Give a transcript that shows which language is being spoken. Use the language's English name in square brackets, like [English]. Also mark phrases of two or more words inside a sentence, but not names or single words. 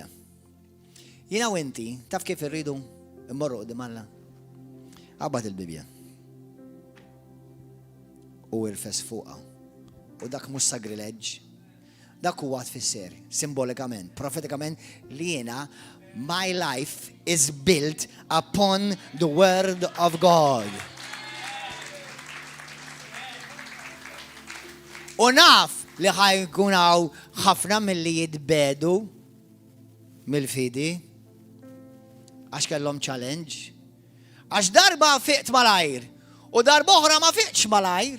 [Maltese] Jiena u inti, taf kif irridu immorru qudiem Alla? Qabad il-Bibja. U irfes fuqha. U dak mhux sacrileġġ. Dak huwa tfisser simbolikament, profetikament li jiena [English] my life is built upon the word of God. [Maltese] U naf li ħajkunaw ħafna mill-li jitbedu mill-fidi għax kellhom challenge. Għax darba fiqt malajr u darba oħra ma fiqtx malajr.